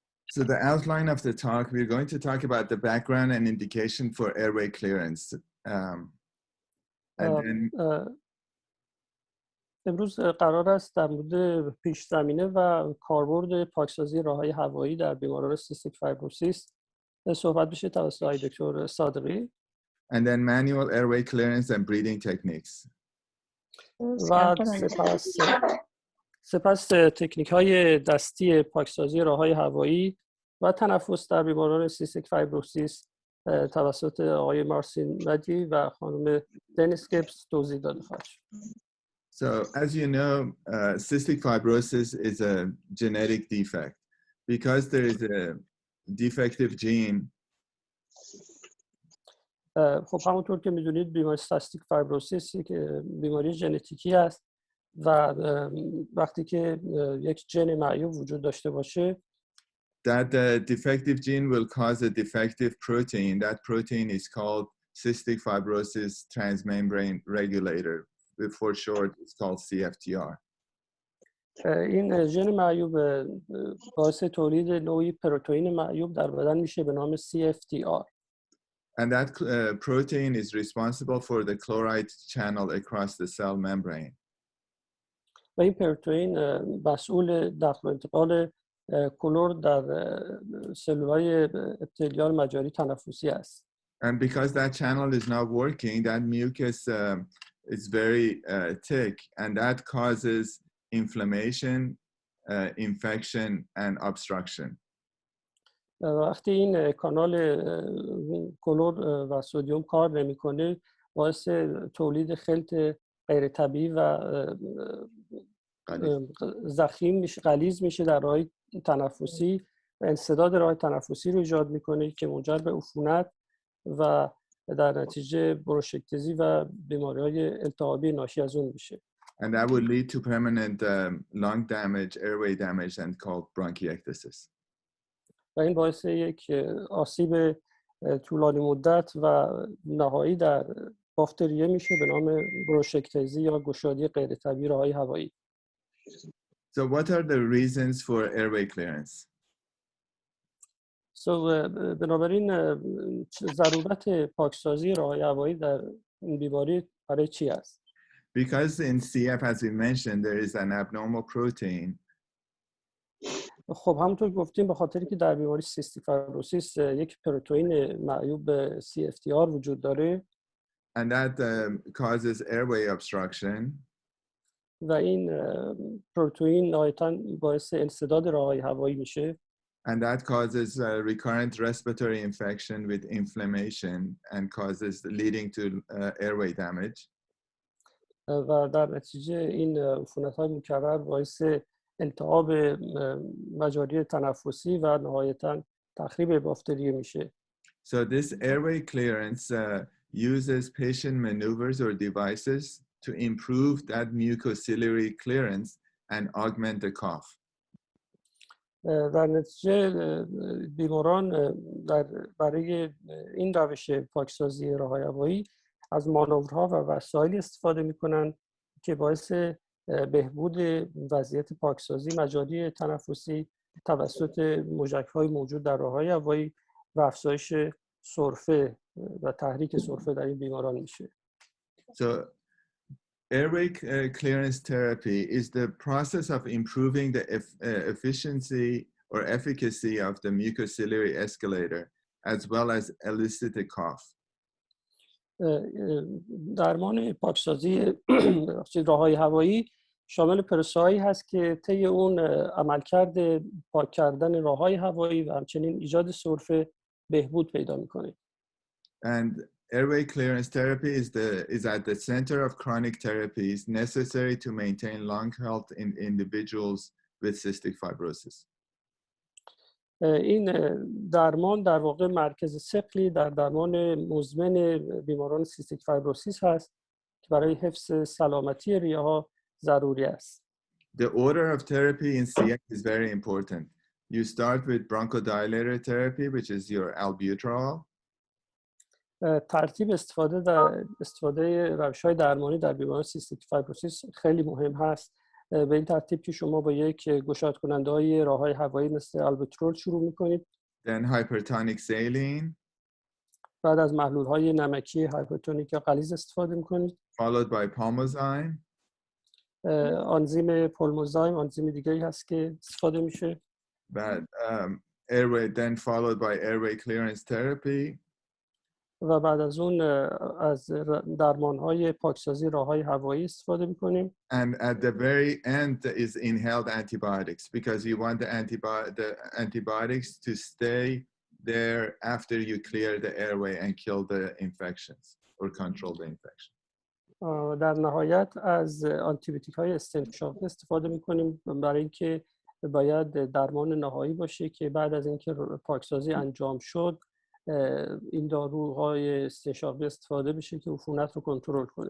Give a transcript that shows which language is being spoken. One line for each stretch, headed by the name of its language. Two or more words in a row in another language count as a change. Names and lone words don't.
English: So the outline of the talk, we're going to talk about the background and indication for airway clearance. And then
Persian: امروز قرار است در مورد پیش زمینه و کاربرد پاکسازی راه‌های هوایی در بیماران سیستیک فایبروسیس صحبت بشه توسط آقای دکتر صادقی.
English: And then manual airway clearance and breathing techniques.
Persian: و سپس تکنیک‌های دستی پاکسازی راه‌های هوایی و تنفس در بیماران سیستیک فایبروسیس توسط آقای مارسین مدی و خانم دنیس گیبز توضیح داده خواهد شد.
English: So as you know, cystic fibrosis is a genetic defect. Because there is a defective gene.
Persian: خب همونطور که میدونید بیماری سیستیک فایبروسیس یک بیماری ژنتیکی است و وقتی که یک ژن معیوب وجود داشته باشه
English: that the defective gene will cause a defective protein. That protein is called cystic fibrosis transmembrane regulator. For short, it's called CFTR.
Persian: این ژن معیوب باعث تولید نوعی پروتئین معیوب در بدن میشه به نام CFTR.
English: And that protein is responsible for the chloride channel across the cell membrane.
Persian: و این پروتئین مسئول نقل و انتقال کلور در سلول‌های اپیتلیال مجاری تنفسی است.
English: And because that channel is not working, that mucus is very thick, and that causes inflammation, infection, and obstruction.
Persian: وقتی این کانال کلور و سدیم کار نمی‌کنه باعث تولید خلط غیر طبیعی و ضخیم میشه، غلیظ میشه در راه تنفسی و انسداد راه تنفسی رو ایجاد میکنه که منجر به عفونت و در نتیجه بروشکتزی و بیماری‌های التهابی ناشی از اون میشه.
English: And that would lead to permanent lung damage, airway damage, and called bronchiectasis.
Persian: و این باعث یک آسیب طولانی مدت و نهایی در بافت ریه میشه به نام بروشکتزی یا گشادی غیر طبیعی راه‌های هوایی.
English: So what are the reasons for airway clearance?
Persian: بنابراین ضرورت پاکسازی راه‌های هوایی در این بیماری برای چی است؟
English: Because in CF, as we mentioned, there is an abnormal protein.
Persian: خب همونطور گفتیم به خاطری که در بیماری سیستیک فایبروسیس یک پروتئین معیوب به CFTR وجود داره.
English: And that causes airway obstruction.
Persian: و این پروتئین نهایتاً باعث انسداد راه‌های هوایی میشه.
English: And that causes recurrent respiratory infection with inflammation and causes leading to airway damage.
Persian: و در نتیجه این عفونت‌های مکرر باعث التهاب مجاری تنفسی و نهایتاً تخریب بافت ریه میشه.
English: So this airway clearance uses patient maneuvers or devices to improve that mucociliary clearance and augment the cough.
Persian: در نتیجه بیماران برای این روش پاکسازی راه‌های هوایی از مانورها و وسایلی استفاده می‌کنند که باعث بهبود وضعیت پاکسازی مجاری تنفسی توسط موجک‌های موجود در راه‌های هوایی و افزایش سرفه و تحریک سرفه در این بیماران میشه.
English: So airway clearance therapy is the process of improving the efficiency or efficacy of the mucociliary escalator as well as elicit a cough.
Persian: درمان پاکسازی راه‌های هوایی شامل پروسه‌هایی هست که طی اون عملکرد پاک کردن راه‌های هوایی و همچنین ایجاد سرفه بهبود پیدا می‌کنه.
English: And airway clearance therapy is at the center of chronic therapies necessary to maintain lung health in individuals with cystic fibrosis.
Persian: این درمان در واقع مرکز ثقلی در درمان مزمن بیماران سیستیک فایبروسیس هست که برای حفظ سلامتی ریه‌ها ضروری است.
English: The order of therapy in CF is very important. You start with bronchodilator therapy, which is your albuterol.
Persian: ترتیب استفاده روش‌های درمانی در بیماران سیستیک فایبروسیس خیلی مهم هست به این ترتیب که شما با یک گشاد کننده های راه های هوایی مثل البترول شروع میکنید.
English: Then hypertonic saline.
Persian: بعد از محلول های نمکی هایپرتونیک یا غلیظ استفاده میکنید.
English: Followed by palmozyme.
Persian: آنزیم پولموزایم آنزیم دیگری هست که استفاده میشه.
English: But airway, then followed by airway clearance therapy.
Persian: و بعد از اون از درمان‌های پاکسازی راه‌های هوایی استفاده می‌کنیم.
English: And at the very end is inhaled antibiotics because you want the antibiotics to stay there after you clear the airway and kill the infections or control the infection.
Persian: در نهایت از آنتیبیوتیک‌های استنشاقی استفاده می‌کنیم برای اینکه باید درمان نهایی باشه که بعد از اینکه پاکسازی انجام شد این داروهای استنشاقی استفاده بشه که عفونت رو کنترل کنه.